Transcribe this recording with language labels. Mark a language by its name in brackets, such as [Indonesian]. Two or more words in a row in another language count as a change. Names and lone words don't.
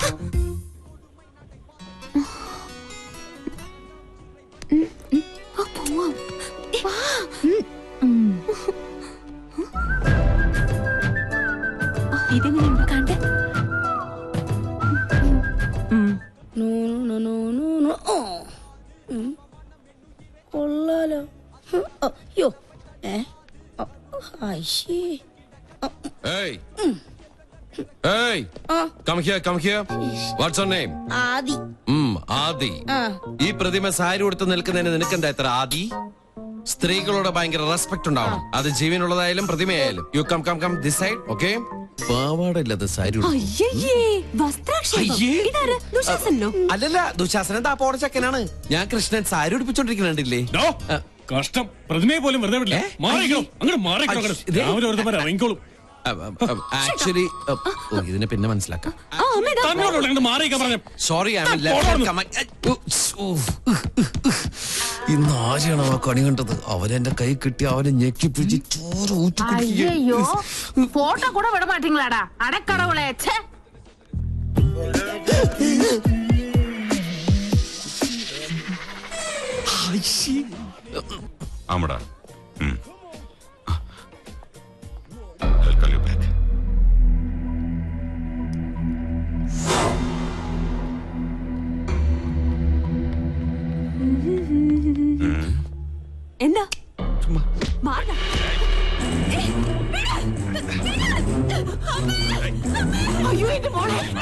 [Malayalam] ഇതെങ്ങനെയുണ്ട് കണ്ടേ? കൊള്ളാലോ. അയ്യോ. [English] Hey! Hey! Come here. What's your name? [Malayalam] ആദി. ആദി. ഈ പ്രതിമ സാരി ഉടുത്ത് നിൽക്കുന്നതിന് നിനക്കെന്താ എത്ര ആദി? സ്ത്രീകളോട് ഭയങ്കര റെസ്പെക്ട് ഉണ്ടാവണം. അത് ജീവനുള്ളതായാലും പ്രതിമയായാലും. [English] you come this side, okay? [Malayalam] പാവാട ഇല്ലാത്ത സാരി ഉടുത്തു. അയ്യയ്യേ വസ്ത്രാക്ഷേപം. അയ്യേ. ഇതാര് ദുശാസനോ? അല്ലല്ല ദുശാസനൻ താപ്പോടെ ചെക്കനാണ്. ഞാൻ കൃഷ്ണൻ സാരി ഉടുപ്പിച്ചോണ്ടിരിക്കുന്നുണ്ടില്ലേ? ഡോ, കഷ്ടം. പ്രതിമയെ പോലും വെറുതെ വിടില്ല. മാറിക്കണം, അങ്ങോട്ട് മാറിക്കണം. ഇതേ. രാവിലെ വെറുതെ ഇറങ്ങിക്കോളും. ആക്ച്വലി ഇതിനെ പിന്നെ മനസ്സിലാക്കാം. ആ അമ്മ ഇതാ. തന്നോട് അങ്ങോട്ട് മാറിയിക്കാൻ പറഞ്ഞു. സോറി ഇന്ന് ആരെയാണോ ആ കണി കണ്ടത്? അവനെന്റെ കൈ കിട്ടി അവനെ ഞെക്കി പിടിച്ച് ചോര ഊറ്റി കുടിക്കുകയാണ്. [Tamil] ஐயோ போட்டோ கூட விட மாட்டீங்களாடா அடக்கடவுளே ச்சே [Malayalam] ആമടാ. [English] I'll call you back. [Malayalam] എന്താ മാറടാ. [Tamil] ஐயோ இந்த മോളെ